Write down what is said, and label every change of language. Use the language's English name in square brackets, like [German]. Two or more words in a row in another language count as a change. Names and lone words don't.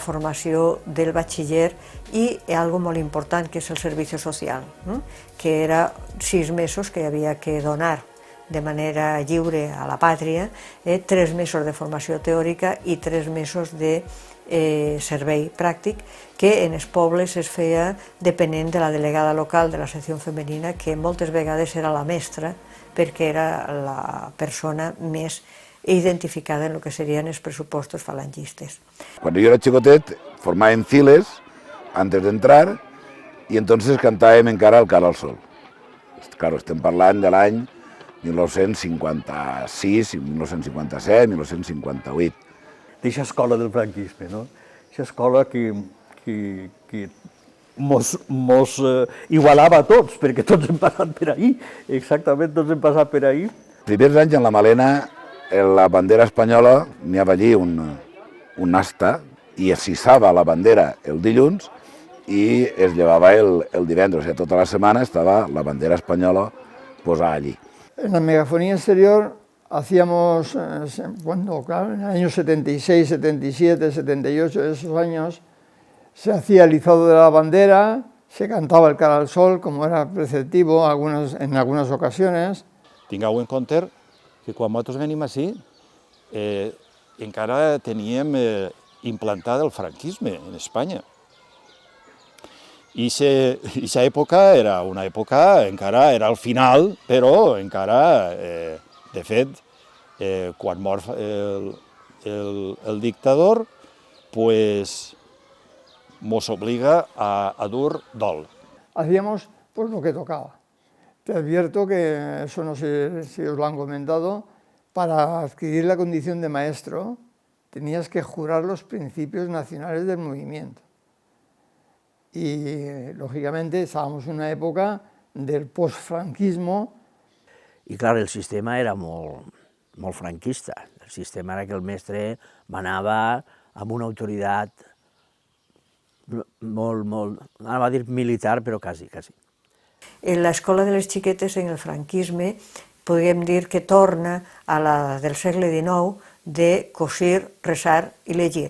[Catalan] formació del batxiller i algo molt important, que és el servici social, que era 6 mesos que havia que donar de manera lliure a la pàtria, 3 mesos de formació teòrica i 3 mesos de servei pràctic, que en els pobles es feia depenent de la delegada local de la secció femenina, que moltes vegades era la mestra, perquè era la persona més identificada en el que serien els pressupostos falangistes. [Spanish] Cuando yo era [Catalan] chicotet, formaven files [Spanish] antes de entrar y entonces [Catalan] cantàvem encara [Spanish] el Cara al sol. [Catalan] Claro, estem parlant de l'any 1956, 1957, 1958. D'eixa escola del franquisme, no? Eixa escola que mos igualava a tots, perquè tots hem passat per ahí, exactament tots hem passat per ahí. Primers anys en la Malena, la bandera espanyola, n'hi havia allí un asta i es hissava la bandera el dilluns i es llevava el divendres. O sigui, tota la setmana estava la bandera espanyola posada allí. [Spanish] En la megafonía exterior hacíamos, claro, en el año 76, 77, 78, esos años, se hacía el izado de la bandera, se cantaba el Cara al sol, como era preceptivo en algunas ocasiones. [Catalan] Tingueu en compte que quan nosaltres venim ací encara teníem implantat el franquisme en Espanya. I aquesta època era una època, encara era al final, però encara, de fet, quan mor el dictador, [Spanish] pues nos obliga [Catalan] a dur dol. [Spanish] Hacíamos pues lo que tocaba. Te advierto que, eso no sé si os lo han comentado, para adquirir la condición de maestro tenías que jurar los principios nacionales del movimiento. Y, lógicamente, estábamos en una época del postfranquismo. [Catalan] I, clar, el sistema era molt franquista. El sistema era que el mestre manava amb una autoritat molt, anava a dir militar, però quasi. En l'escola de les xiquetes, en el franquisme, podríem dir que torna a la del segle XIX de cosir, resar i llegir.